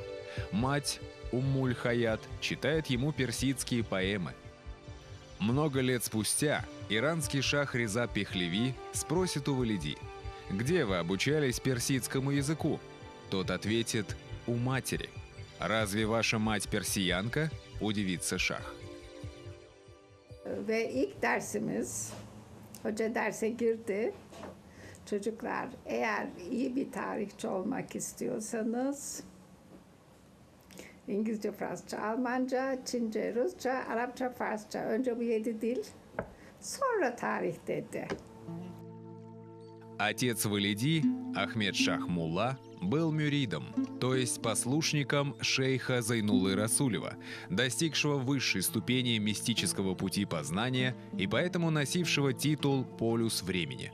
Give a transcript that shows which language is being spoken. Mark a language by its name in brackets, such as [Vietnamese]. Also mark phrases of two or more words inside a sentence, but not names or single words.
[Russian] Мать Уммуль Хаят читает ему персидские поэмы. Много лет спустя иранский шах Реза Пехлеви спросит у Валиди: «Где вы обучались персидскому языку?» Тот ответит: «У матери». «Разве ваша мать персиянка?» – удивится шах. [Turkish] Ve ilk dersimiz, hoca derse girdi. Çocuklar, eğer iyi bir tarihçi olmak istiyorsanız İngilizce, Fransızca, Almanca, Çince, Rusça, Arapça, Farsça. Önce bu 7 dil, sonra tarih dedi. [Russian] Отец Валиди, Ахмед Шах Мулла, был мюридом, то есть послушником шейха Зайнуллы Расулева, достигшего высшей ступени мистического пути познания и поэтому носившего титул «Полюс времени».